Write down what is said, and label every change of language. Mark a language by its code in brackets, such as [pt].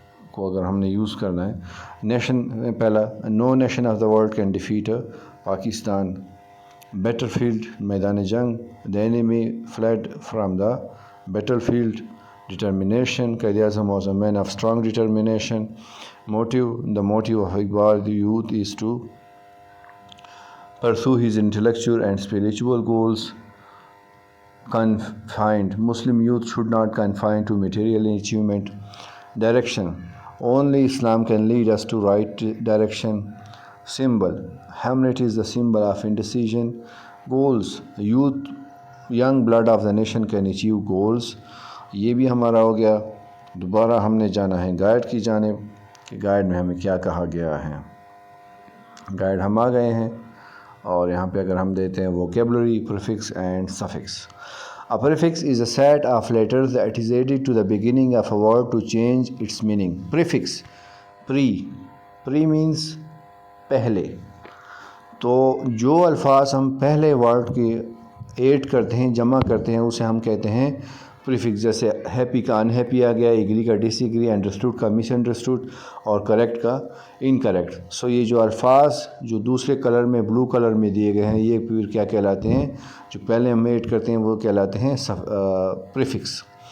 [ur] کو اگر ہم نے یوز کرنا ہے، [en] Nation میں پہلا no nation of the world can defeat Pakistan. Battle field میدان جنگ، the enemy fled from the battle field. Determination, Quaid Azam was a man of strong determination. Motive, the motive of Iqbal the youth is to pursue his intellectual and spiritual goals. Confined, Muslim youth should not confine to material achievement. Direction, only Islam can lead us to right direction. Symbol, Hamlet is the symbol of indecision. Goals, youth, young blood of the nation can achieve goals. [ur] یہ بھی ہمارا ہو گیا۔ دوبارہ ہم نے جانا ہے guide کی جانب کہ گائیڈ میں ہمیں کیا کہا گیا ہے۔ گائیڈ ہم آ گئے ہیں اور یہاں پہ اگر ہم دیتے ہیں vocabulary, prefix and suffix. [en] A prefix is a set of letters that is added to the beginning of a word to change its meaning. [ur] Prefix, pre means پہلے۔ تو جو الفاظ ہم پہلے ورڈ کے ایڈ کرتے ہیں، جمع کرتے ہیں، اسے ہم کہتے ہیں پریفکس۔ جیسے ہیپی کا ان ہیپی آ گیا، ایگری کا ڈس ایگری، انڈرسٹوڈ کا مس انڈرسٹوڈ اور کریکٹ کا انکریکٹ۔ سو یہ جو الفاظ جو دوسرے کلر میں بلو کلر میں دیے گئے ہیں، یہ پھر کیا کہلاتے ہیں؟ جو پہلے ہم ایڈ کرتے ہیں وہ کہلاتے ہیں پریفکس۔